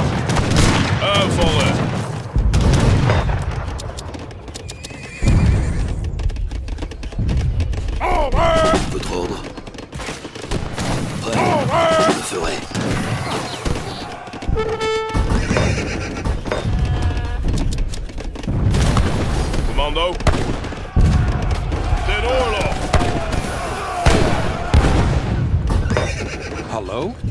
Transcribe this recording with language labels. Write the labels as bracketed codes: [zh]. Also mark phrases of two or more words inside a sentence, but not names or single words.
[nl] Aanvallen. [fr] Votre ordre. Prêt. Je le ferai. [nl] Commando. Den oorlog. Hallo?